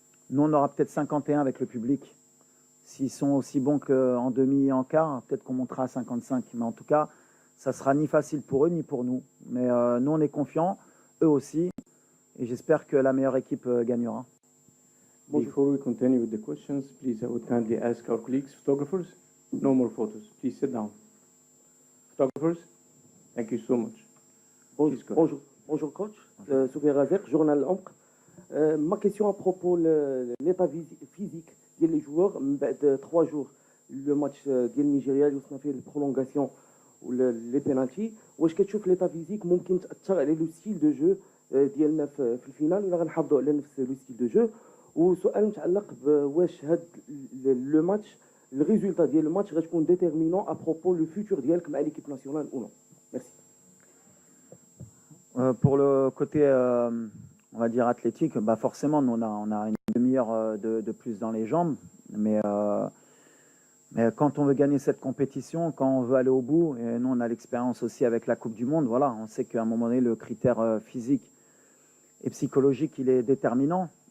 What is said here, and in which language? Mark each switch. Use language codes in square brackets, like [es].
[fr] Nous, on aura peut-être 51 avec le public. S'ils sont aussi bons qu'en demi et en quart, peut-être qu'on montera à 55. Mais en tout cas, ça ne sera ni facile pour eux, ni pour nous. Mais nous, on est confiants, eux aussi. Et j'espère que la meilleure équipe gagnera. [en] Before we continue with the questions, please, I would kindly ask our colleagues, photographers, no more photos. Please sit down. Photographers, thank you so much. [fr] Bonjour coach, Soufiane Razek, journal Ombre. Ma question à propos de l'état physique des joueurs de 3 jours. Le match du Nigeria, on a fait une prolongation [ar] ولا لي بينالتي واش كتشوف [fr] ليطا فيزيك [ar] ممكن تاثر على [fr] لو ستيل دو جو [ar] ديالنا في الفينال ولا غنحافظوا على نفس لو ستيل دو جو. وسؤال متعلق بواش هاد لو ماتش الريزولتا ديال الماتش غتكون [fr] ديتيرمينون ابروبو لو فيتور [ar] ديالك مع [fr] ليكيب ناسيونال [ar] او نو. [fr] ميرسي. Pour le côté, on va dire athlétique, bah forcément, nous, on a une demi-heure de plus dans les jambes. Mais quand on veut gagner cette compétition, quand on veut aller au bout, et nous, on a l'expérience aussi avec la Coupe du Monde, voilà, on sait qu'à un moment donné, le critère physique et psychologique, il est déterminant.